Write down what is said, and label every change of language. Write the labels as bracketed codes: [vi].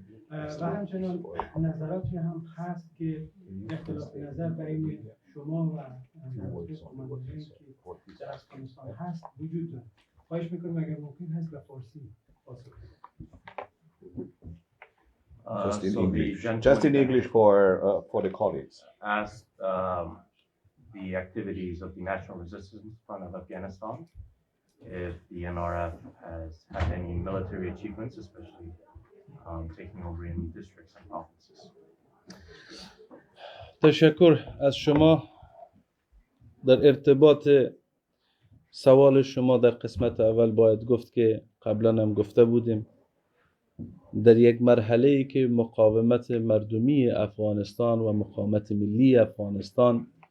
[fa] و همچنان نظراتی هم هست که اختلاف نظر بین شما و کمانده که در افغانستان هست وجود داره. خواهش میکنم اگر ممکن هست به فارسی پاسخ بدید. [en] Just in So English. the Just in English for the colleagues. asked the activities of the National Resistance Front of Afghanistan, if the NRF has had any military achievements, especially taking over any districts and provinces. [fa] تشکر از شما. در ارتباط سوال شما در قسمت اول باید گفت که قبلا هم گفته بودیم، در یک مرحله‌ای که مقاومت مردمی افغانستان و مقاومت ملی افغانستان